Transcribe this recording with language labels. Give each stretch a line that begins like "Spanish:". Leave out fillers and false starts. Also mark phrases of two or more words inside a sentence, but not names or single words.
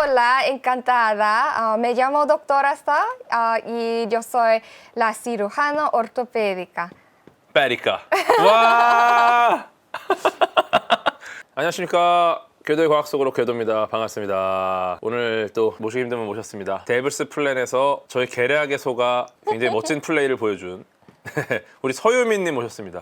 Spanish: Hola, encantada. Me llamo doctora Sa y yo soy la cirujana ortopédica.
Korean: 빼리까. 와. 안녕하십니까. 궤도의 과학 속으로 궤도입니다. 반갑습니다. 오늘 또 모시기 힘든 분 모셨습니다. 데블스 플랜에서 저희 계략의 소가 굉장히 멋진 플레이를 보여준 우리 서유민님 모셨습니다.